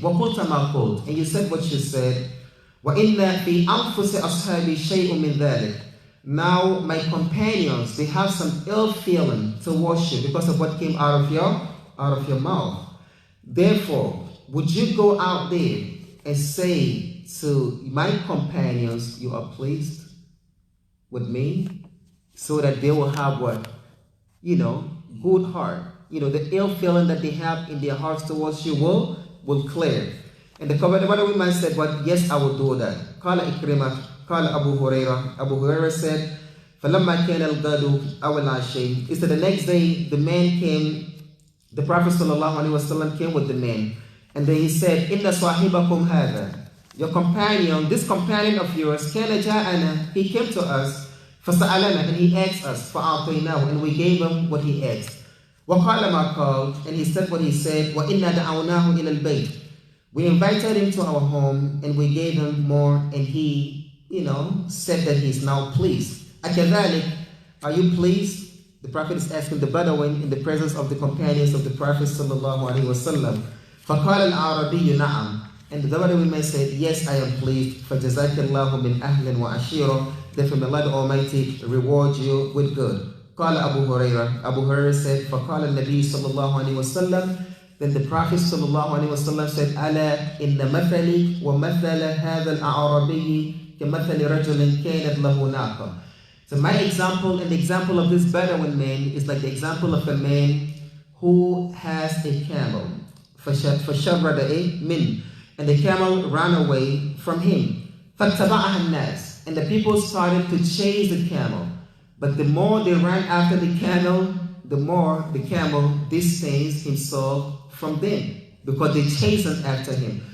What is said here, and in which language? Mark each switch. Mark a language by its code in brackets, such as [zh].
[ar] وقلت ما قلت. [en] And you said what you said. [ar] وإن في أنفس أصحابي شيء من ذلك. [en] Now my companions, they have some ill feeling towards you because of what came out of your mouth. Therefore, would you go out there and say to my companions, you are pleased with me, so that they will have what? Good heart. The ill feeling that they have in their hearts towards you will clear. And the Qadar man said, "What? Yes, I will do that." Qala Ikrimah, Qala Abu Huraira. Abu Huraira said, [ar] فَلَمَّا كَانَ الْغَدُ أَوَ الْعَشِيِّ. [en] Is that the next day the man came, the Prophet ﷺ came with the man, and then he said, [ar] إِنَّ صَاحِبَكُمْ هَذَا. [en] Your companion, this companion of yours, [ar] كَانَ جَاءَنَا. [en] He came to us, [ar] فَسَأَلَنَا. [en] And he asked us, [ar] فَأَعْطَيْنَاهُ. [en] And we gave him what he asked. [ar] وَقَالَ مَا قَالَ. [en] And he said what he said, [ar] وَإِنَّا دَعَوْنَاهُ إِلَى الْبَيْتِ. [en] We invited him to our home and we gave him more, and he, said that he's now pleased. [ar] أَكَذَلِكَ. [en] Are you pleased? The Prophet is asking the Bedouin in the presence of the companions of the Prophet sallallahu alaihi wasallam. [ar] فَقَالَ الْعَرَبِيُّ نَعَمْ. [en] And the Bedouin man said, yes, I am pleased. [ar] فَجَزَاكَ اللَّهُ مِنْ أَهْلٍ وَعَشِيرًا. [en] Therefore may Allah the Almighty reward you with good. [ar] قال [en] Abu Huraira. Abu Huraira said, [ar] فَقَالَ النَّبِيُّ صلى الله عليه وسلم. [en] Then the Prophet sallallahu alaihi wasallam said, [ar] أَلَا إِنَّ مَثَلِي وَمَثَلَ هَذَا الْأَعْرَابِيِّ كَمَثَلِ رَجُلٍ كَانَتْ لَهُ نَاقَةٌ. [en] So my example and the example of this Bedouin man is like the example of a man who has a camel. [ar] فَشَرَّدَ مِنْ. [en] And the camel ran away from him. [ar] فَاتَّبَعَهَا النَّاسِ. [en] And the people started to chase the camel. But the more they ran after the camel, the more the camel distanced himself from them, because they chastened after him.